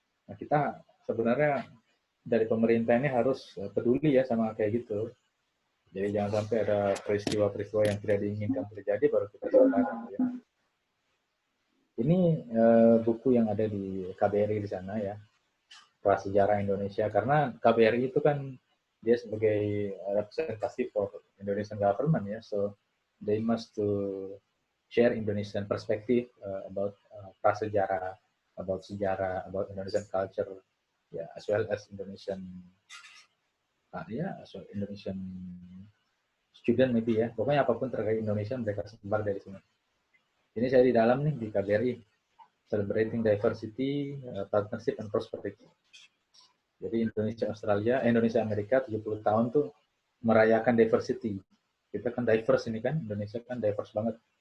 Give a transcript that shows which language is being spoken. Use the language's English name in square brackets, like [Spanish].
[Indonesian] Nah kita sebenarnya dari pemerintah ini harus peduli ya sama kayak gitu. Jadi jangan sampai ada peristiwa-peristiwa yang tidak diinginkan terjadi baru kita sadar. Ya. Ini buku yang ada di KBRI di sana ya, Prasejarah Indonesia. Karena KBRI itu kan dia sebagai [English] representatif for Indonesian government ya, so they must to share Indonesian perspective about prasejarah, about sejarah, about Indonesian culture, ya, as well as Indonesian as well Indonesian student maybe ya. [Indonesian] Pokoknya apapun terkait Indonesia mereka sebar dari sini. Ini saya di dalam nih di KBRI, [English] Celebrating Diversity, Partnership and Prosperity. [Indonesian] Jadi Indonesia Amerika 70 tahun tuh merayakan diversity. Kita kan diverse ini kan, Indonesia kan diverse banget.